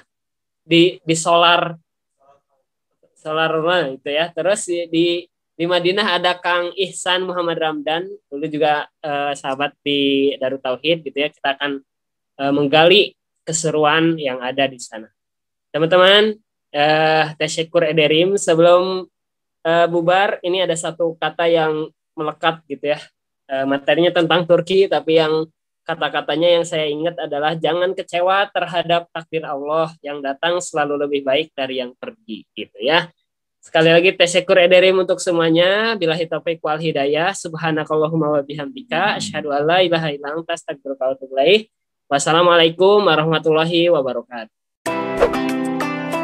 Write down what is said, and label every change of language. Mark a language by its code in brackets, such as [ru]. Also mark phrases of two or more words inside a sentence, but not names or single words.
[id] Di solar rumah gitu ya. Terus di Madinah ada Kang Ihsan Muhammad Ramdan, dulu juga sahabat di Darut Tauhid gitu ya. Kita akan menggali keseruan yang ada di sana. Teman-teman, [tr] teşekkür ederim. [id] Sebelum bubar, ini ada satu kata yang melekat gitu ya. Materinya tentang Turki, tapi yang kata-katanya yang saya ingat adalah jangan kecewa terhadap takdir Allah, yang datang selalu lebih baik dari yang pergi gitu ya. Sekali lagi [tr] teşekkür ederim [id] untuk semuanya. [ar] بالله التوفيق والهداية. سبحانك اللهم وبحمدك أشهد أن لا إله إلا أنت أستغفرك وأتوب إليك. والسلام عليكم ورحمة الله وبركاته.